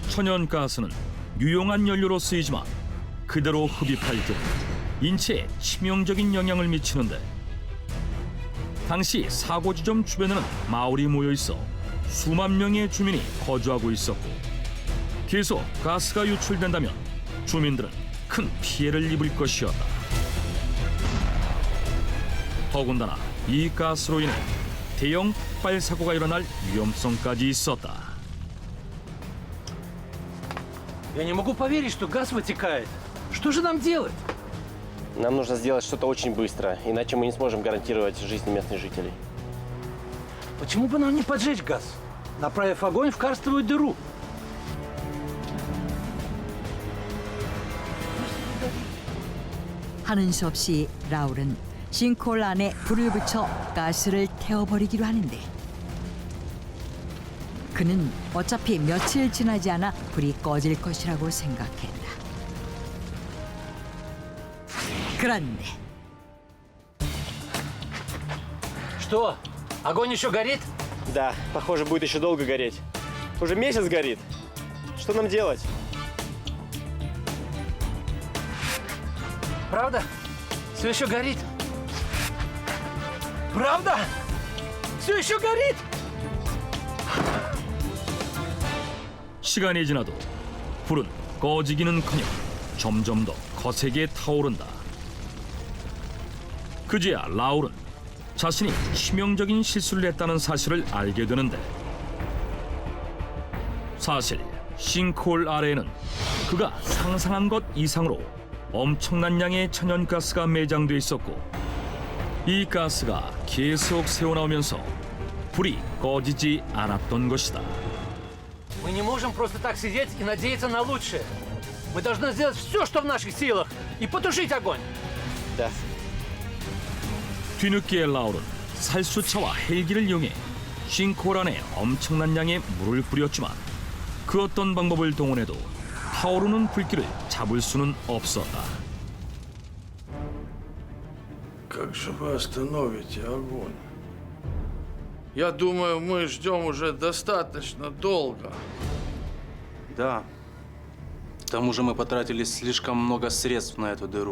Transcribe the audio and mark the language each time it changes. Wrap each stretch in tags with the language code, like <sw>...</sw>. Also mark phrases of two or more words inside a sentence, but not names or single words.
<ko>천연가스는 유용한 연료로 쓰이지만 그대로 흡입할 경우 인체에 치명적인 영향을 미치는데 당시 사고 지점 주변에는 마을이 모여 있어 수만 명의 주민이 거주하고 있었고 계속 가스가 유출된다면 주민들은 큰 피해를 입을 것이었다. 더군다나 이 가스로 인해 대형 폭발 사고가 일어날 위험성까지 있었다.</ko> <ru>Я не могу поверить, что газ вытекает. Что же нам делать? Нам нужно сделать что-то очень быстро, иначе мы не сможем гарантировать жизнь местных жителей. Почему бы нам не поджечь газ, направив огонь в карстовую дыру?</ru> <ko>하는 수 없이 라울은 싱크홀 안에 불을 붙여 가스를 태워버리기로 하는데 그는 어차피 며칠 지나지 않아 불이 꺼질 것이라고 생각했다. 그런데</ko> <ru>Что? Огонь еще горит? Да, похоже, будет еще долго гореть. Уже месяц горит. Что нам делать? Правда? Все еще горит? Правда? Все еще горит?</ru> <ko>시간이 지나도 불은 꺼지기는커녕 점점 더 거세게 타오른다. 그제야 라울은 자신이 치명적인 실수를 했다는 사실을 알게 되는데 사실 싱크홀 아래에는 그가 상상한 것 이상으로 엄청난 양의 천연가스가 매장돼 있었고 이 가스가 계속 새어나오면서 불이 꺼지지 않았던 것이다.</ko> <ru>Мы не можем просто так сидеть и надеяться на лучшее. Мы должны сделать все, что в наших силах, и потушить огонь. Да.</ru> <ko>뒤늦게 라울은 살수차와 헬기를 이용해 싱크홀 안에 엄청난 양의 물을 뿌렸지만 그 어떤 방법을 동원해도 타오르는 불길을 잡을 수는 없었다.</ko> <ru>Как же вы остановите огонь? Я думаю, мы ждем уже достаточно долго. Да. К тому же мы потратили слишком много средств на эту дыру.</ru>